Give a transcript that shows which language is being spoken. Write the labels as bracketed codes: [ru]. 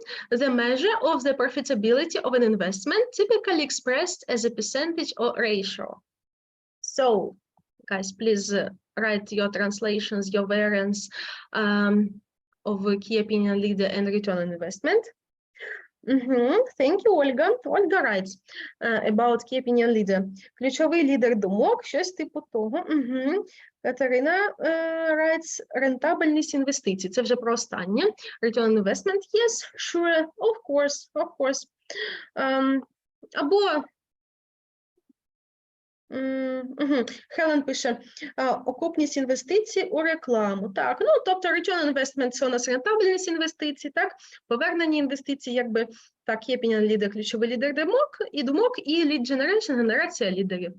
[en] The measure of the profitability of an investment, typically expressed as a percentage or ratio. So, guys, please write your translations, your variants of key opinion leader and return on investment. Thank you, Olga. Olga writes about key opinion leader. [uk] Ключовий лідер думок, щось типу того. Катерина [en] writes [uk] рентабельність інвестицій. Це вже про останнє. [en] Return on investment, yes, sure, of course. [uk] Або Хелен пише, окупність інвестицій у рекламу. Так, ну, тобто [en] return on investment [uk] – це у нас рентабельність інвестицій, так, повернення інвестицій, якби, так, є [en] opinion leader, [uk] ключовий лідер думок, і [en] lead generation [uk] – генерація лідерів.